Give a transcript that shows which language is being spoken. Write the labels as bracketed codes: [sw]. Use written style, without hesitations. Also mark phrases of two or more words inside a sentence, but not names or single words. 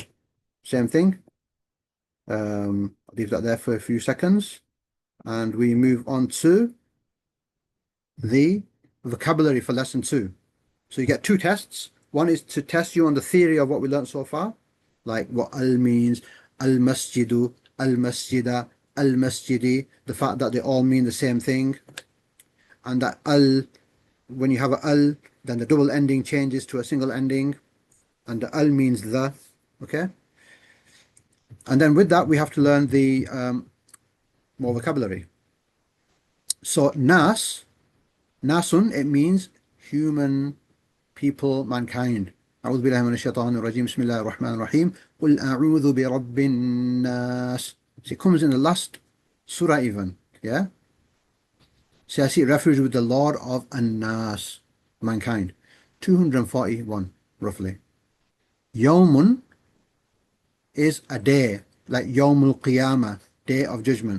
[en] Same thing. I'll leave that there for a few seconds and we move on to the vocabulary for lesson 2. So you get 2 tests. One is to test you on the theory of what we learned so far, like what al means, [ar] المسجدُ، المسجدَ، المسجدِ, [en] the fact that they all mean the same thing, and that al, when you have a al, then the double ending changes to a single ending, and the al means the, okay? And then with that, we have to learn the more vocabulary. So nasun, it means human, people, mankind. [ar] أعوذ بالله من الشيطان الرجيم بسم الله الرحمن الرحيم قل أعوذ برب الناس. [en] So it comes in the last surah even, yeah? So I seek refuge with the Lord of An-Nas, mankind. 241, roughly. Yawmun is a day, like [ar] يوم القيامة, [en] day of judgment.